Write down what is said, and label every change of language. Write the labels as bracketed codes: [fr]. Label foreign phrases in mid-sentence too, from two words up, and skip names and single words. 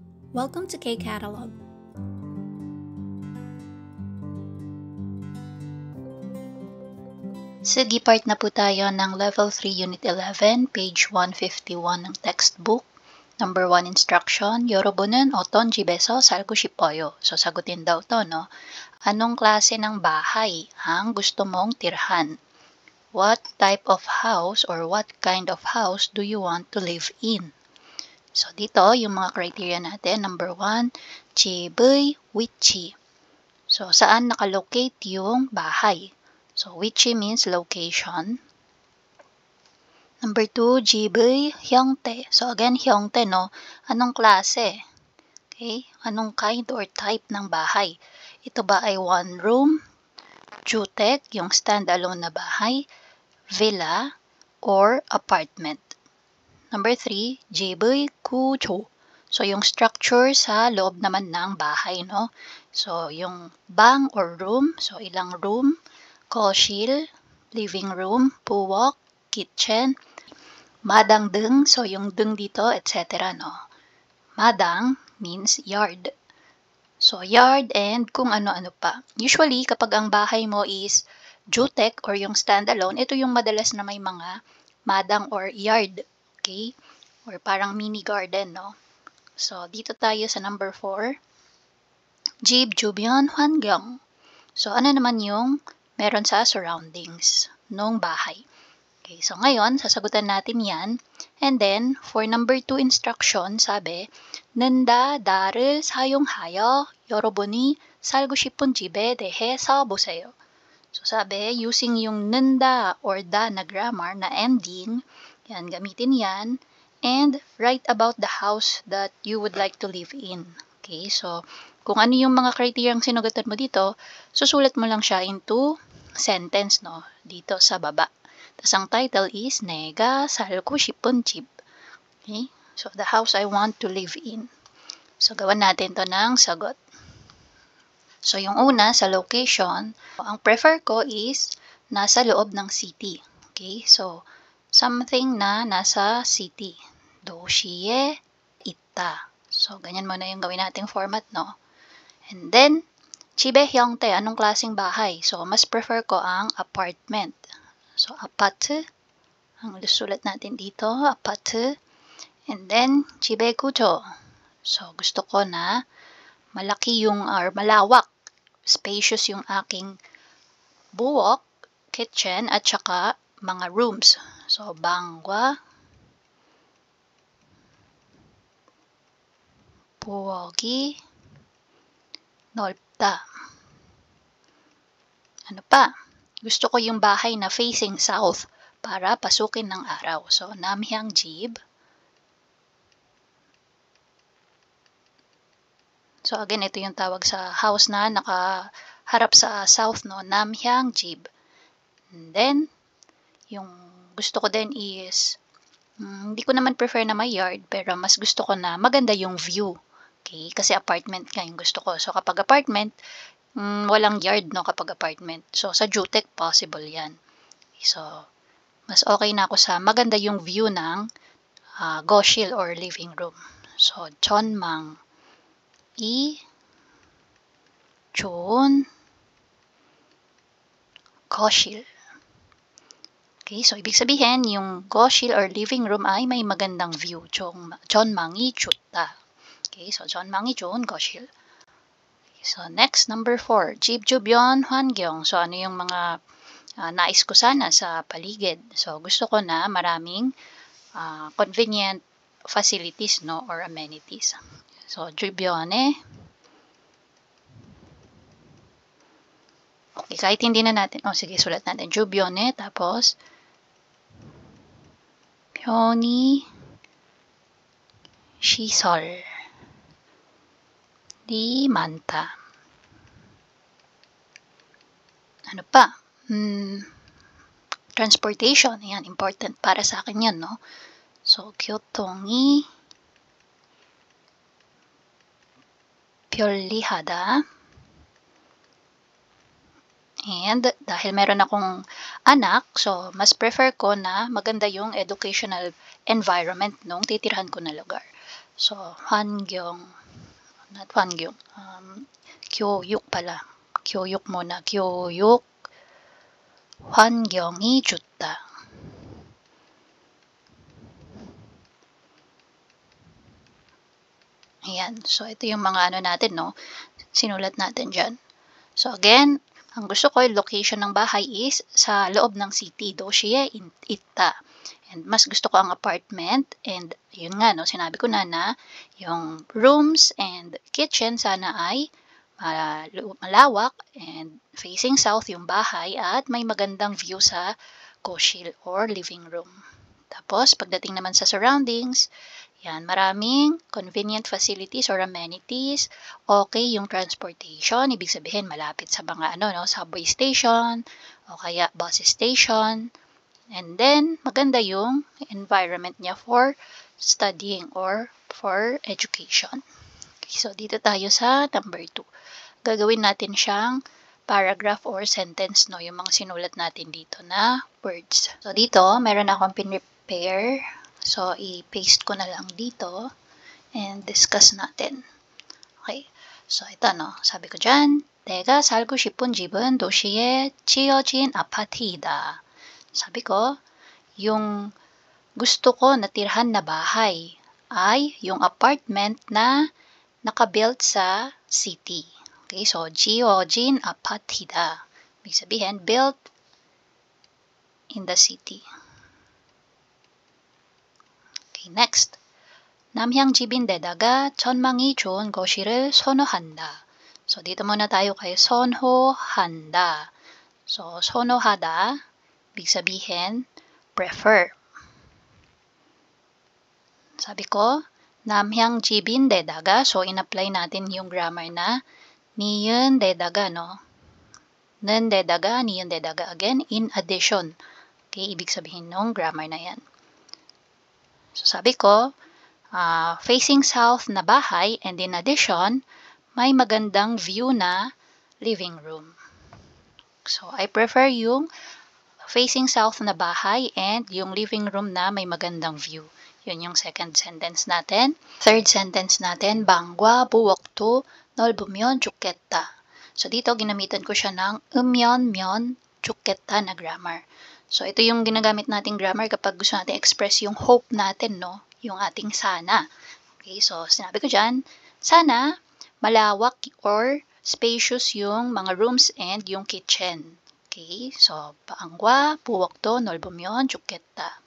[en] Welcome to K-Catalog. [tl] Sige, part na po tayo ng Level 3 Unit 11, page 151 ng textbook. [en] Number 1 instruction, [ko] 여러분은 어떤 집에서 살고 싶어요? [tl] So, sagutin daw to, no? Anong klase ng bahay ang gusto mong tirhan? [en] What type of house or what kind of house do you want to live in? [tl] So, dito, yung mga criteria natin. Number 1, [ko] 집의 위치. [tl] So, saan nakalocate yung bahay? So, [en] 위치 means location. Number 2, [ko] 집의 형태. [tl] So, again, 형태, no? Anong klase? Okay? Anong [en] kind or type [tl] ng bahay? Ito ba ay [en] one room, [tl] 주택, yung standalone na bahay, [en] villa, or apartment? [tl] Number 3, [ko] 집의 구조. [tl] So, yung structure sa loob naman ng bahay, no? So, yung bang or room. So, ilang room, [ko] 거실, [en] living room, [ko] 부엌, kitchen, 마당 등, [tl] so yung 등 dito, etc. no? [en] 마당 means yard. So, yard and [tl] kung ano-ano pa. Usually, kapag ang bahay mo is 주택 or yung standalone, ito yung madalas na may mga madang or yard. Okay? Or parang mini garden, no? So, dito tayo sa number 4. [ko] 집 주변 환경. [tl] So, ano naman yung meron sa surroundings nung bahay? Okay, so ngayon, sasagutan natin yan. [en] And then, for number 2 instruction, [tl] sabi, [ko] 는다, 다를 사용하여 여러분이 살고 싶은 집에 대해 써보세요. [tl] So sabi, using yung 는다 or da na grammar na ending, yan, gamitin yan, [en] and write about the house that you would like to live in. [tl] Okay, so kung ano yung mga criteria ang sinugatan mo dito, susulat mo lang siya into sentence, no, dito sa baba. Tapos ang title is [ko] 내가 살고 싶은 집. [tl] Okay? [en] So, the house I want to live in. [tl] So, gawan natin to ng sagot. So, yung una, sa location, ang prefer ko is nasa loob ng city. Okay? So, something na nasa city. [ko] 도시에 있다. [tl] So, ganyan muna yung gawin nating format, no? [en] And then, [ko] 집의 형태, [tl] anong klaseng bahay? So, mas prefer ko ang apartment. So, 아파트. Ang sulat natin dito, [ko] 아파트. [en] And then, [ko] 집의 구조. [tl] So, gusto ko na malaki yung, or malawak, spacious yung aking buwok, kitchen, at saka mga rooms. So, [ko] 방과, 부엌이 넓다. [tl] Ano pa? Gusto ko yung bahay na [en] facing south [tl] para pasukin ng araw. So, [ko] 남향 집. [tl] So, again, ito yung tawag sa house na nakaharap sa south, no? [ko] 남향 집. [en] And then, [tl] yung gusto ko din is, hindi ko naman prefer na may yard, pero mas gusto ko na maganda yung view. Okay? Kasi apartment nga yung gusto ko. So, kapag apartment, walang yard, no, kapag apartment. So, sa 주택, possible yan. So, mas okay na ako sa maganda yung view ng 거실 or [en] living room. [tl] So, [ko] 전망이 좋은 거실. [tl] Okay, so ibig sabihin, yung 거실 or [en] living room [tl] ay may magandang view. [ko] 전망이 좋다. Okay, so 전망이 좋은 거실. [en] So, next, number 4, [ko] 집 주변 환경. [tl] So, ano yung mga nais ko sana sa paligid? So, gusto ko na maraming [en] convenient facilities, [tl] no, [en] or amenities. [ko] So, 주변에. [tl] Okay, kahit hindi na natin, sige, sulat natin. [ko] 주변에, tapos, 편의 시설. Di 많다. [tl] Ano pa? [en] Transportation. [tl] Yan, important para sa akin yan, no? So, [ko] 교통이 편리하다. [tl] And, dahil meron akong anak, so, mas prefer ko na maganda yung [en] educational environment [tl] nung titirhan ko na lugar. So, [ko] 환경 not 환경. 교육 pala. 교육 muna. 교육 환경이 좋다. [tl] Ayan. So, ito yung mga ano natin, no? Sinulat natin dyan. So, again, ang gusto ko yung location ng bahay is sa loob ng city. 도시에 있다. And mas gusto ko ang apartment. And yun nga, no? Sinabi ko na yung [en] rooms and kitchen [tl] sana ay malawak [en] and facing south [tl] yung bahay at may magandang view sa koshil [en] or living room. [tl] Tapos, pagdating naman sa surroundings, yan, maraming [en] convenient facilities or amenities. [tl] Okay yung transportation, ibig sabihin malapit sa mga [en] subway station [tl] o kaya [en] bus station. [tl] And then, maganda yung environment niya [en] for studying or for education. [tl] Okay, so, dito tayo sa number 2. Gagawin natin siyang paragraph or sentence, no? Yung mga sinulat natin dito na words. So, dito, meron akong pinrepare. So, i-paste ko na lang dito and discuss natin. Okay. So, ito, no? Sabi ko dyan, [ko] 내가 살고 싶은 집은 도시에 지어진 아파트이다. [tl] Sabi ko, yung gusto ko na tirhan na bahay ay yung apartment na nakabuilt sa city. Okay, so [ko] 지어진 아파트이다. [tl] Ibig sabihin, [en] built in the city. Okay, next. [ko] 남향집인데다가 전망이 좋은 거실을 선호한다. [tl] So, dito muna tayo kay 선호한다. So, 선호하다, ibig sabihin, prefer. Sabi ko, 남향집인데다가, so in-apply natin yung grammar na 니은데다가, no? [ko] 는데다가, 니은데다가, [en] again, in addition. [tl] Okay, ibig sabihin nung grammar na yan. So, sabi ko, facing south na bahay, [en] and in addition, [tl] may magandang view na living room. [en] So, I prefer [tl] yung [en] facing south [tl] na bahay and yung [en] living room [tl] na may magandang view. Yun yung second sentence natin. Third sentence natin, [ko] 방과 부엌도 넓으면 좋겠다. [tl] So, dito ginamitan ko siya ng [ko] 면 좋겠다 [tl] na grammar. So, ito yung ginagamit nating grammar kapag gusto natin express yung hope natin, no? Yung ating sana. Okay, so, sinabi ko dyan, sana malawak or spacious yung mga rooms and yung kitchen. Okay, so, [ko] 방과 부엌도 넓으면 좋겠다.